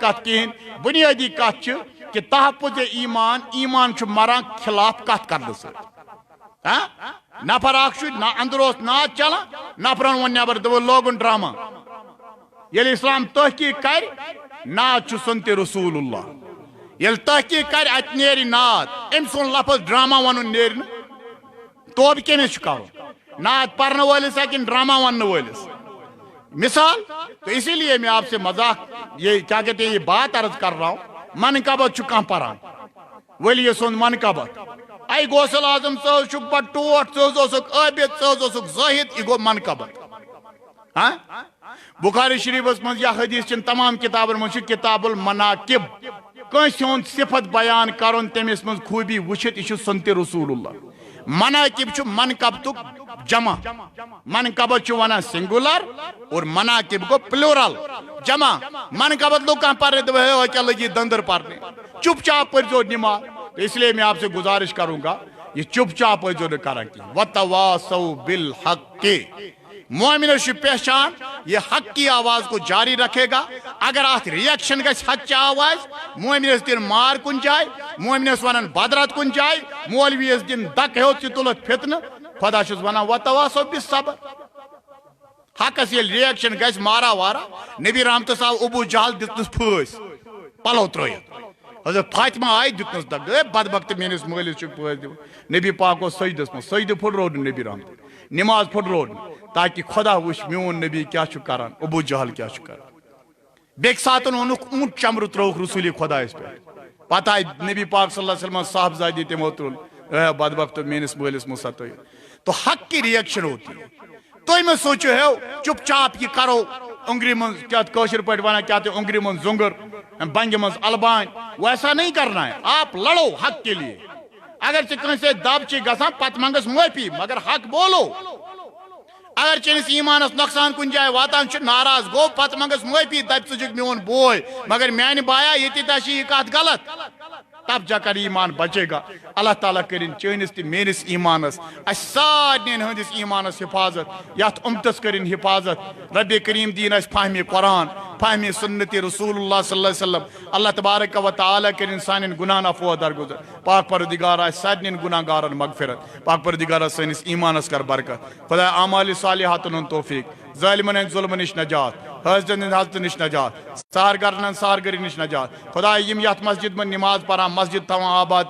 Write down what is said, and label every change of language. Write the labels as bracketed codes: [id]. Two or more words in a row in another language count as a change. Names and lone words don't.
[ks] کتھ کِہیٖنۍ بُنیٲدی کتھ چھِ کہ تحفظ ایمان ایمان چھُ مران خلاف کتھ کرنہٕ سۭتۍ نفر اکھ چھُ اندر اوس ناد چلان نفرن ووٚن نٮ۪بر دوٚپُن لوگُن ڈرامہ ییٚلہِ اسلام تحقیٖق کرِ ناد چھُ سنتِ رسول اللہ ییٚلہِ تحقیٖق کرِ اتہِ نیرِ ناد أمۍ سُنٛد لفظ ڈرامہ ونُن نیرِ نہٕ توبہٕ کٔمِس چھُ کرُن ناد پرنہٕ وٲلِس کِنہٕ ڈرامہ وننہٕ وٲلِس مثال [ur] تو اسی لیے میں آپ سے مذاق یہ کیا کہتے ہیں یہ بات عرض کر رہا ہوں [ks] منقبت چھُ کانٛہہ پران ولی سُنٛد منقبت اے غوث اعظم ژٕ حظ چھُکھ بڑٕ ٹوٹھ ژٕ حظ اوسُکھ عابد ژٕ حظ اوسُکھ زٲہد یہِ گوٚو منقبت بخاری شریفس منٛز یا حدیث چٮ۪ن تمام کتابن منٛز چھُ کتاب المناقب کٲنٛسہِ ہُنٛد صفت بیان کرُن تٔمِس منٛز خوٗبی وٕچھِتھ یہِ چھُ سنتِ رسول اللہ مناقب چھُ منقبتُک جمع منقبت چھُ ونان سنگولر اور مناقب گوٚو پلورل جمع منقبت لوگ کانٛہہ پرنے دپان کیا لگی دندر پرنے چپ چاپ پٔرزیو نماز [ur] اس لیے میں آپ سے گزارش کروں گا یہ [ks] چپ چاپ پٔرزیو نہٕ کران کینٛہہ [ar] وتواصوا بالحق [ks] مومنس چھُ پہچان [ur] یہ حق کی آواز کو جاری رکھے گا [ks] اگر اتھ ریئیکشن گژھِ حق چہِ آواز مومنس دن مار کُنہِ جایہِ مومنس ونن بدرت کُنہِ جایہِ مولویس دن دک ہیوٚت یہِ تُلتھ فتنہٕ خدا چھُس ونان [ar] وتواصوا بالصبر [ks] حقس ییٚلہِ ریئیکشن گژھِ مارا وارا نبی رحمتس آو ابو جہل دِژنس پھٲسۍ پلو ترٲیِتھ حضرت فاطمہ آیہِ دِژنس دک اے بدبخت میٲنِس مٲلِس چھُ پھٲسۍ دِوان نبی پاک اوس سجدس منٛز سجدٕ پھٕٹروو نہٕ نبی رحمت نماز پھٕٹروو نہٕ تاکہ خدا وٕچھ میون نبی کیا چھُ کران ابو جہل کیا چھُ کران بیٚکہِ ساتہٕ اوٚنُکھ اونٹ چمرٕ ترٛووُکھ رسوٗلِ خۄدایس پٮ۪ٹھ پتہٕ آیہِ نبی پاک [ar] صلی اللہ علیہ وسلم [ks] صاحبزادی تِمو تُل اے بدبخت میٲنِس مٲلِس مہ ستٲیِو [ur] تو حق کی ریئیکشن ہوتی ہے [ks] تُہۍ مہ سوٗنٛچِو ہے چُپ چاپ یہِ کرو اونگری منٛز کیا کٲشِر پٲٹھۍ ونان کیا تہِ اونگری منٛز زۄنٛگُر بنگہِ منٛز البانۍ [ur] ویسا نہیں کرنا ہے آپ لڑو حق کے لیے [ks] اگر ژےٚ کٲنٛسہِ دب چھِ گژھان پتہٕ منٛگس معٲفی [ur] مگر حق بولو [ks] اگر چٲنِس ایٖمانس نۄقصان کُنہِ جایہِ واتان چھُ ناراض گوٚو پتہٕ منٛگس معٲفی دپہِ ژٕ چھُکھ میون بوے مگر میانہِ بایا ییٚتہِ چھِ یہِ کتھ غلط [ur] تب جا کر ایمان بچے گا [ks] اللہ تعالیٰ کرن چٲنِس تہِ میٲنِس ایٖمانس اسہِ سارنٕے ہٕنٛدِس ایٖمانس حفاظت یتھ اُمتس کرن حفاظت رب کریم دین اسہِ فہمِ قرآن فہمِ سنت رسول اللہ [ar] صلی اللہ علیہ وسلم [ks] اللہ تبارک و تعالیٰ کرن سانٮ۪ن گُناہن عفو درگُزر پاک پروردگار آسہِ سارنٕے گُناہ گارن مغفرت پاک پروردگار سٲنِس ایٖمانس کر برکت خدا اعمالِ صالحاتن ہُنٛد توفیق ظالمن ہٕنٛدِ ظُلمہٕ نِش نجات حٲضرن ہٕنٛدِ حضرتہٕ نِش نجات سہرگرن ہٕنٛدِ سہرگری نِش نجات خدا یِم یتھ مسجد منٛز نماز پران مسجد تھاوان آباد